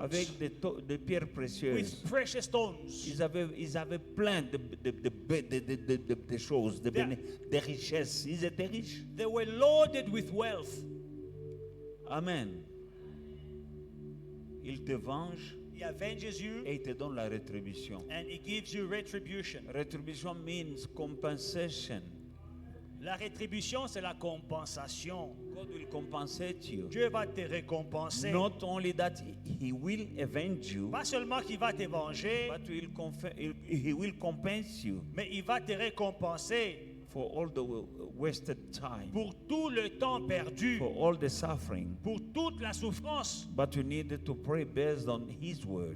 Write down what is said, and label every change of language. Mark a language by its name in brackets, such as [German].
[French] avec des pierres précieuses. [English] with precious stones. [French] Ils avaient plein de choses, de richesses. Ils étaient riches. [English] They were loaded with wealth. [French] Amen. Il te venge [English] He avenges you [French] et il te donne la rétribution. [English] and he gives you retribution. Retribution means compensation. [French] La rétribution, c'est la compensation. [English] God will compensate you. [French] Dieu va te récompenser. [English] Not only that, He will avenge you, [French] Pas seulement qu'il va te venger, [English] but He will compense you [French] mais il va te récompenser [English] for all the wasted time, [French] pour tout le temps perdu, [English] for all the suffering. [French] pour toute la souffrance. [English] But you need to pray based on His word.